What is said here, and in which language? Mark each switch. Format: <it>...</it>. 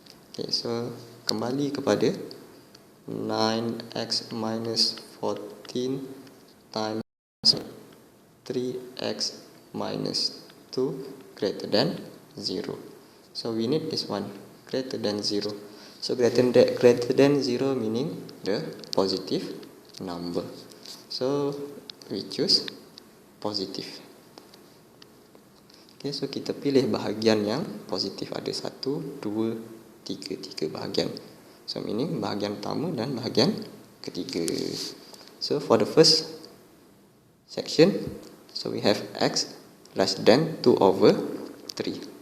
<en>Okay, so</en> <ms>kembali kepada</ms> <en>9x minus 14 times 3x minus 2 greater than 0. So we need this one, greater than 0. So greater than 0 meaning the positive number. So we choose positive.</en> <ms>Okay, so kita pilih bahagian yang positif, ada 1, 2, 3 bahagian.</ms> <en>So meaning</en> <ms>bahagian pertama dan bahagian ketiga.</ms> <en>So for the first section, so we have x less than 2 over 3.</en>